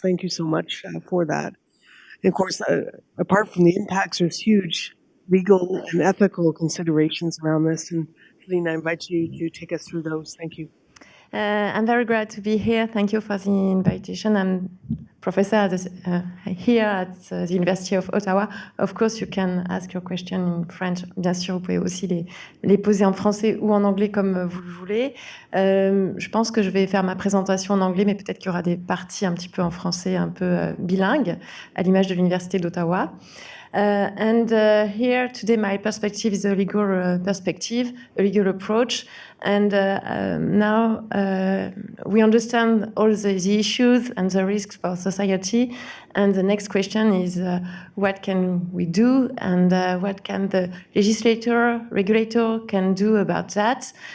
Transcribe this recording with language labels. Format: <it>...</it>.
<en>Thank you so much for that. And of course, apart from the impacts, there's huge legal and ethical considerations around this. And Feline, I invite you to take us through those. Thank you. I'm very glad to be here. Thank you for the invitation. I'm professor here at the University of Ottawa. Of course, you can ask your question in French.</en> <fr>Bien sûr, vous pouvez aussi les poser en français ou en anglais comme vous le voulez. Je pense que je vais faire ma présentation en anglais, mais peut-être qu'il y aura des parties un petit peu en français, un peu bilingues, à l'image de l'Université d'Ottawa.</fr> <en>Here today, my perspective is a legal perspective, a legal approach. And now we understand all the issues and the risks for society. And the next question is, what can we do, and what can the legislator, regulator can do about that?</en>